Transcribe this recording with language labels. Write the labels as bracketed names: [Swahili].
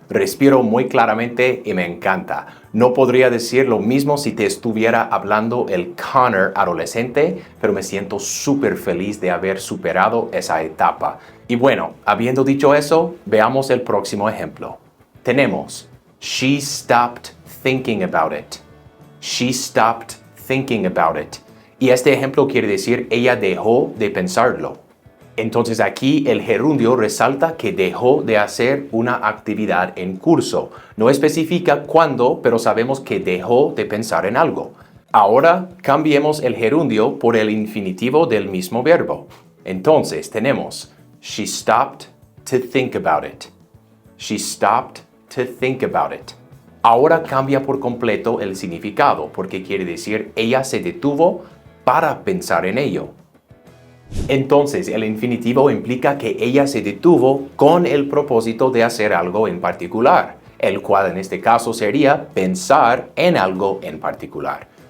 [Spanish] Respiro muy claramente y me encanta. No podría decir lo mismo si te estuviera hablando el Connor adolescente, pero me siento súper feliz de haber superado esa etapa. Y bueno, habiendo dicho eso, veamos el próximo ejemplo. Tenemos, [English] she stopped thinking about it. She stopped thinking about it. [Spanish] Y este ejemplo quiere decir ella dejó de pensarlo. Entonces aquí el gerundio resalta que dejó de hacer una actividad en curso. No especifica cuándo, pero sabemos que dejó de pensar en algo. Ahora cambiemos el gerundio por el infinitivo del mismo verbo. Entonces tenemos, [English] she stopped to think about it. She stopped to think about it. [Spanish] Ahora cambia por completo el significado, porque quiere decir ella se detuvo para pensar en ello. Entonces, el infinitivo implica que ella se detuvo con el propósito de hacer algo en particular, el cual en este caso sería pensar en algo en particular.